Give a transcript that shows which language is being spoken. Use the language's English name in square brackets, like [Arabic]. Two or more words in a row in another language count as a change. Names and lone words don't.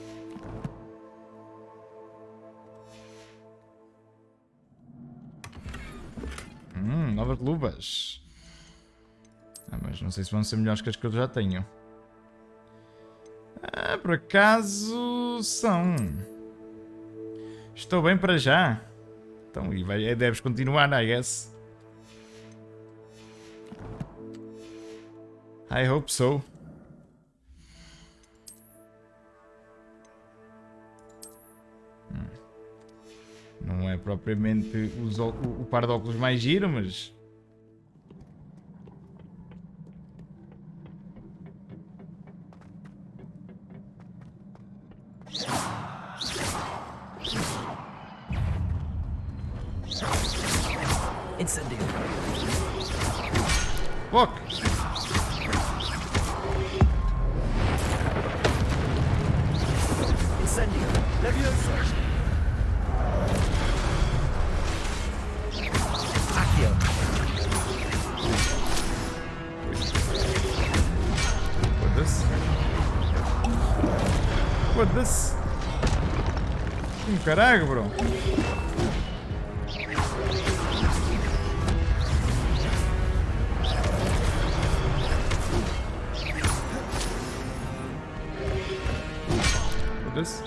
[Portuguese] Novas luvas. Mas não sei se vão ser melhores que as que eu já tenho. Por acaso são. Estou bem para já. Então, e deves continuar, [English] I guess. I hope so. [Portuguese] Não é propriamente o par de óculos mais giro, mas... Incendio. Fuck! Incendio. Levioso. Foda-se. Caralho, bro. Foda-se.